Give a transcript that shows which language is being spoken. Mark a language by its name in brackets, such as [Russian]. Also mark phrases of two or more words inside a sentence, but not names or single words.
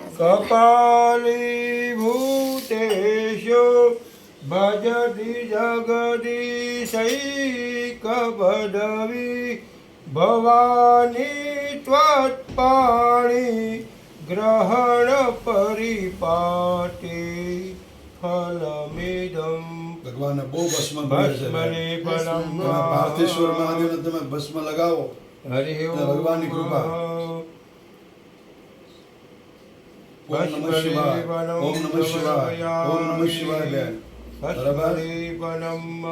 [Sanskrit] कपालीभूतेषु भजति जगदीशैकपदवी भवानी त्वत्पाणि ग्रहण परिपाटे फलमिदं [Gujarati] ભગવાનને બહુ ભસ્મ ભસ્મલેપનમ પાર્થેશ્વર મહાદેવને તમે ભસ્મ લગાવો હરિ ઓમ ભગવાનની કૃપા [Sanskrit] ઓમ નમઃ શિવાય ઓમ નમઃ શિવાય ઓમ નમઃ શિવાય બેન [Gujarati] ભસ્મલેપનમ